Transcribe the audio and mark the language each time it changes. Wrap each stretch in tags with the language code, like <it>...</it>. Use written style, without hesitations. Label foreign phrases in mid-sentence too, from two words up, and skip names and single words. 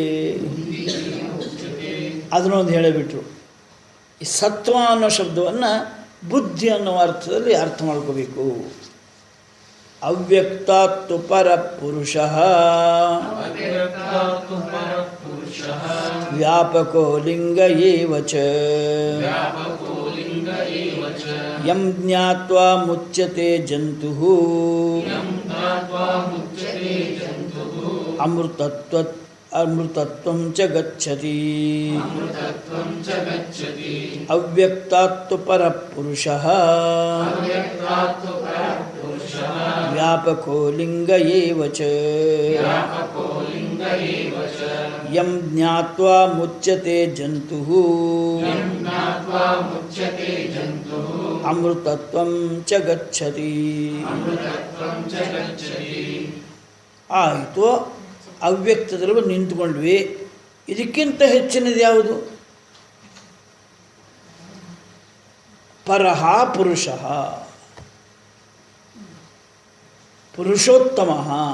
<kn>ಅದನ್ನೊಂದು ಹೇಳಿಬಿಟ್ರು. ಈ ಸತ್ವ ಅನ್ನೋ ಶಬ್ದವನ್ನು ಬುದ್ಧಿ ಅನ್ನೋ ಅರ್ಥದಲ್ಲಿ ಅರ್ಥ ಮಾಡ್ಕೋಬೇಕು.</kn> <sa>ಅವ್ಯಕ್ತಾತ್ತು ಪರಪುರುಷಃ ವ್ಯಾಪಕೋ ಲಿಂಗ ಏವ ಚ ಯಂ ಜ್ಞಾತ್ವಾ ಮುಚ್ಯತೆ ಜಂತುಃ ಅಮೃತತ್ವಂ ಚ ಗಚ್ಚತಿ. ಅವ್ಯಕ್ತಾತ್ತು ಪರಪುರುಷಃ ವ್ಯಾಪಕೋ ಲಿಂಗ ಏವ ಚ ಯಂ ಜ್ಞಾತ್ವಾ ಮುಚ್ಯತೆ ಜಂತುಃ ಅಮೃತತ್ವಂ ಚ ಗಚ್ಚತಿ.</sa> <kn>ಆಯಿತು, ಅವ್ಯಕ್ತದಲ್ಲಿ ನಿಂತುಕೊಂಡ್ವಿ. ಇದಕ್ಕಿಂತ ಹೆಚ್ಚಿನದು ಯಾವುದು?</kn> <sa>ಪರಃ ಪುರುಷಃ, ಪುರುಷೋತ್ತಮಃ.</sa>